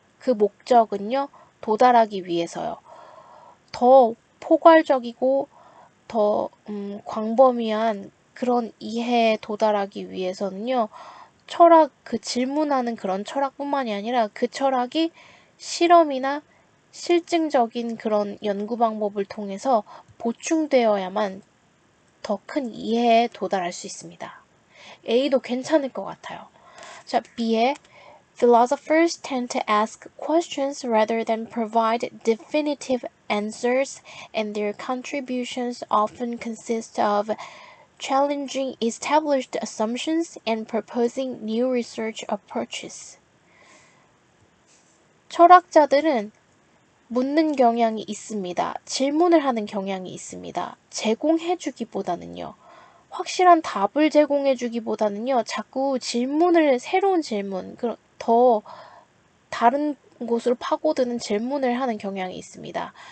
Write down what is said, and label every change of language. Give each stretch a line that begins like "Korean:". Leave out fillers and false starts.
Korean: 그 목적은요, 도달하기 위해서요. 더 포괄적이고 더 광범위한 그런 이해에 도달하기 위해서는요, 철학, 그 질문하는 그런 철학뿐만이 아니라 그 철학이 실험이나 실증적인 그런 연구 방법을 통해서 보충되어야만 더 큰 이해에 도달할 수 있습니다. A도 괜찮을 것 같아요. 자, B에
English: Philosophers tend to ask questions rather than provide definitive answers, and their contributions often consist of challenging established assumptions and proposing new research approaches.
Korean: 철학자들은 묻는 경향이 있습니다. 질문을 하는 경향이 있습니다. 제공해주기보다는요. 확실한 답을 제공해주기보다는요. 자꾸 새로운 질문, 더 다른 곳으로 파고드는 질문을 하는 경향이 있습니다.